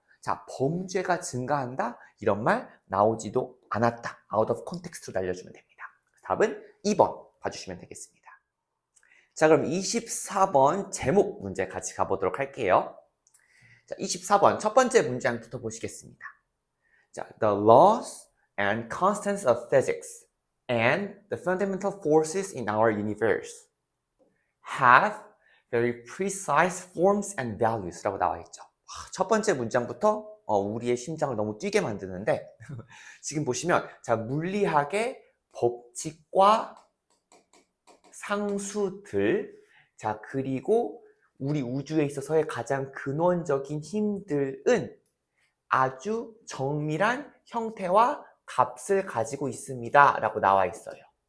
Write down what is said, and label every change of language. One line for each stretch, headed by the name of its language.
Korean: 자, 범죄가 증가한다? 이런 말 나오지도 않았다.
English: out of context
Korean: 로 날려주면 됩니다. 답은 2번 봐주시면 되겠습니다. 자, 그럼 24번 제목 문제 같이 가보도록 할게요. 자, 24번 첫 번째 문장부터 보시겠습니다.
English: 자, the laws and constants of physics and the fundamental forces in our universe have very precise forms and values
Korean: 라고 나와 있죠. 첫 번째 문장부터 우리의 심장을 너무 뛰게 만드는데 지금 보시면 자, 물리학의 법칙과 상수들, 자, 그리고 우리 우주에 있어서의 가장 근원적인 힘들은 아주 정밀한 형태와 값을 가지고 있습니다 라고 나와 있어요.